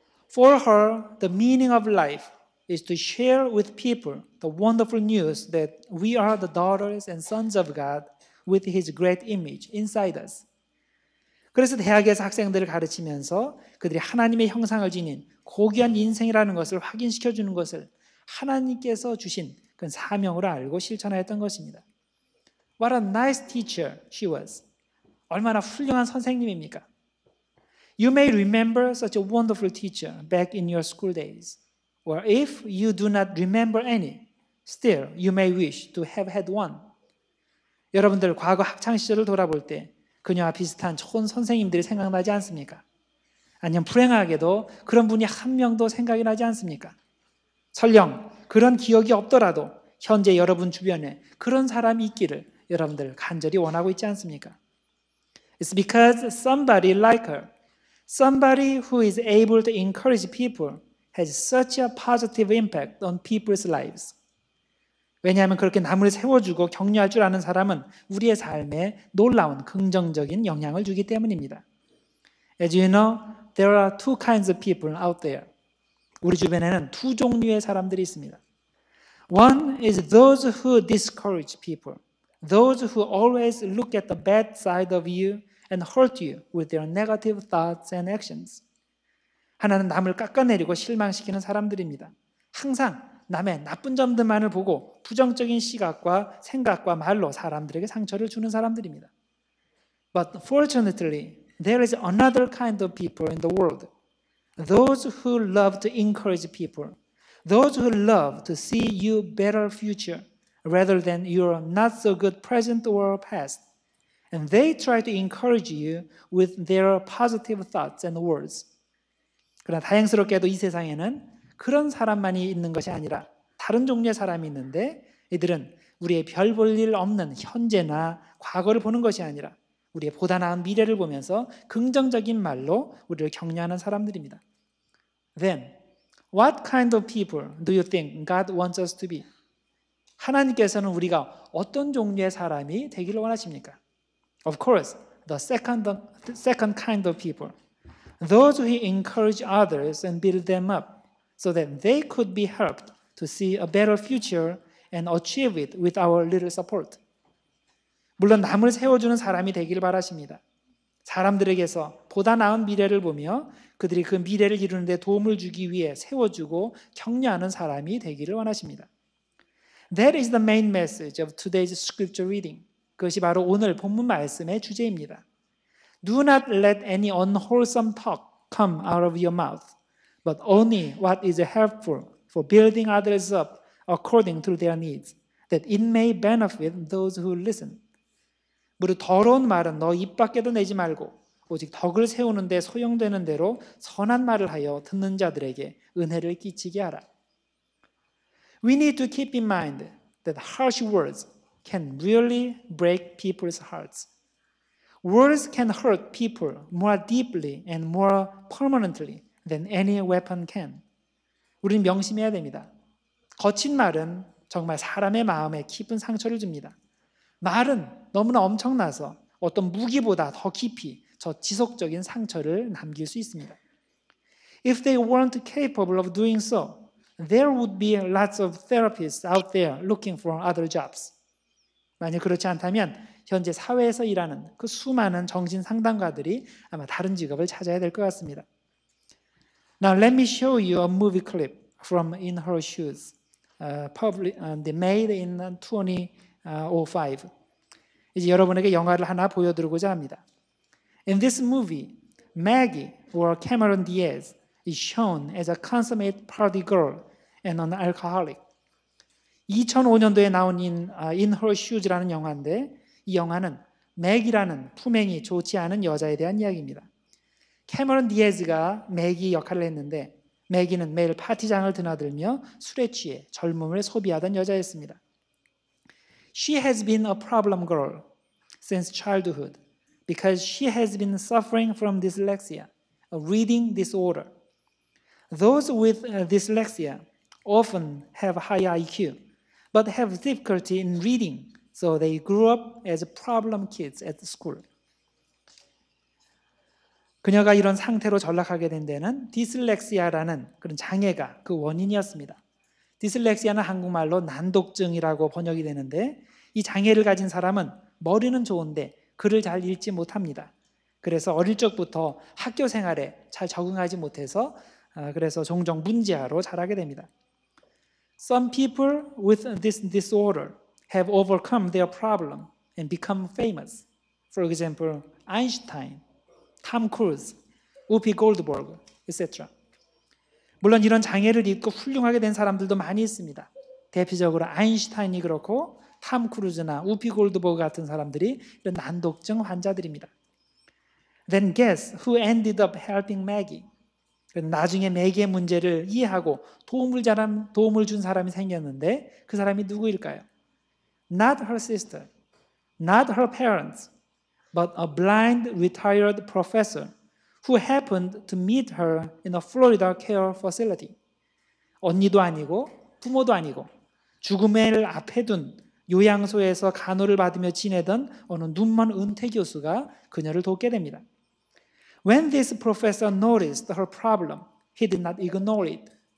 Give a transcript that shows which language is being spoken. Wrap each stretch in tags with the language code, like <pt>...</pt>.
<en>For her, the meaning of life is to share with people the wonderful news that we are the daughters and sons of God with His great image inside us.</en> <ko>그래서 대학에서 학생들을 가르치면서 그들이 하나님의 형상을 지닌 고귀한 인생이라는 것을 확인시켜 주는 것을 하나님께서 주신 그 사명으로 알고 실천하였던 것입니다.</ko> <en>What a nice teacher she was.</en> <ko>얼마나 훌륭한 선생님입니까?</ko> <en>You may remember such a wonderful teacher back in your school days. Or if you do not remember any, still you may wish to have had one.</en> <ko>여러분들 과거 학창 시절을 돌아볼 때 그녀와 비슷한 좋은 선생님들이 생각나지 않습니까? 아니면 불행하게도 그런 분이 한 명도 생각이 나지 않습니까? 설령 그런 기억이 없더라도 현재 여러분 주변에 그런 사람이 있기를 여러분들 간절히 원하고 있지 않습니까?</ko> <en>It's because somebody like her, somebody who is able to encourage people has such a positive impact on people's lives.</en> <ko>왜냐하면 그렇게 남을 세워주고 격려할 줄 아는 사람은 우리의 삶에 놀라운 긍정적인 영향을 주기 때문입니다.</ko> <en>As you know, there are two kinds of people out there.</en> <ko>우리 주변에는 두 종류의 사람들이 있습니다.</ko> <en>One is those who discourage people, those who always look at the bad side of you and hurt you with their negative thoughts and actions.</en> <ko>하나는 남을 깎아내리고 실망시키는 사람들입니다. 항상 남의 나쁜 점들만을 보고 부정적인 시각과 생각과 말로 사람들에게 상처를 주는 사람들입니다.</ko> <en>But fortunately, there is another kind of people in the world. Those who love to encourage people. Those who love to see you better future rather than your not so good present or past. And they try to encourage you with their positive thoughts and words.</en> <ko>그러나 다행스럽게도 이 세상에는 그런 사람만이 있는 것이 아니라 다른 종류의 사람이 있는데 이들은 우리의 별 볼 일 없는 현재나 과거를 보는 것이 아니라 우리의 보다 나은 미래를 보면서 긍정적인 말로 우리를 격려하는 사람들입니다.</ko> <en>Then, what kind of people do you think God wants us to be?</en> <ko>하나님께서는 우리가 어떤 종류의 사람이 되기를 원하십니까?</ko> <en>Of course, the second kind of people. Those who encourage others and build them up so that they could be helped to see a better future and achieve it with our little support.</en> <ko>물론 남을 세워주는 사람이 되기를 바라십니다. 사람들에게서 보다 나은 미래를 보며 그들이 그 미래를 이루는 데 도움을 주기 위해 세워주고 격려하는 사람이 되기를 원하십니다.</ko> <en>That is the main message of today's scripture reading.</en> <ko>그것이 바로 오늘 본문 말씀의 주제입니다.</ko> <en>Do not let any unwholesome talk come out of your mouth, but only what is helpful for building others up according to their needs, that it may benefit those who listen.</en> <ko>무릇 더러운 말은 너 입 밖에도 내지 말고 오직 덕을 세우는 데 소용되는 대로 선한 말을 하여 듣는 자들에게 은혜를 끼치게 하라.</ko> <en>We need to keep in mind that harsh words can really break people's hearts. Words can hurt people more deeply and more permanently than any weapon can.</en> <ko>우리는 명심해야 됩니다. 거친 말은 정말 사람의 마음에 깊은 상처를 줍니다. 말은 너무나 엄청나서 어떤 무기보다 더 깊이 저 지속적인 상처를 남길 수 있습니다.</ko> <en>If they weren't capable of doing so, there would be lots of therapists out there looking for other jobs.</en> <ko>만약 그렇지 않다면 현재 사회에서 일하는 그 수많은 정신 상담가들이 아마 다른 직업을 찾아야 될 것 같습니다.</ko> <en>Now let me show you a movie clip from In Her Shoes, made in 2005.</en> <ko>이제 여러분에게 영화를 하나 보여드리고자 합니다.</ko> <en>In this movie, Maggie, or Cameron Diaz, is shown as a consummate party girl and an alcoholic.</en> <ko>2005년도에 나온 In Her Shoes라는 영화인데 이 영화는 맥이라는 품행이 좋지 않은 여자에 대한 이야기입니다. 캐머런 디에즈가 맥이 역할을 했는데 맥이는 매일 파티장을 드나들며 술에 취해 젊음을 소비하던 여자였습니다.</ko> <en>She has been a problem girl since childhood because she has been suffering from dyslexia, a reading disorder. Those with dyslexia often have high IQ, but have difficulty in reading, so they grew up as problem kids at school.</en> <ko>그녀가 이런 상태로 전락하게 된 데는 디슬렉시아라는 그런 장애가 그 원인이었습니다. 디슬렉시아는 한국말로 난독증이라고 번역이 되는데 이 장애를 가진 사람은 머리는 좋은데 글을 잘 읽지 못합니다. 그래서 어릴 적부터 학교 생활에 잘 적응하지 못해서 그래서 종종 문제아로 자라게 됩니다.</ko> <en>Some people with this disorder have overcome their problem and become famous. For example, Einstein, Tom Cruise, 우피 골드버그, etc.</en> <ko>물론 이런 장애를 입고 훌륭하게 된 사람들도 많이 있습니다. 대표적으로 아인슈타인이 그렇고 탐 크루즈나 우피 골드버그 같은 사람들이 이런 난독증 환자들입니다.</ko> <en>Then guess who ended up helping Maggie?</en> <ko>나중에 매기의 문제를 이해하고 도움을 준 사람이 생겼는데 그 사람이 누구일까요?</ko> <en>Not her sister, not her parents, but a blind retired professor who happened to meet her in a Florida care facility.</en> <ko>언니도 아니고 부모도 아니고 죽음을 앞에 둔 요양소에서 간호를 받으며 지내던 어느 눈먼 은퇴 교수가 그녀를 돕게 됩니다.</ko> <en>When this professor noticed her problem, he did not ignore it.</en>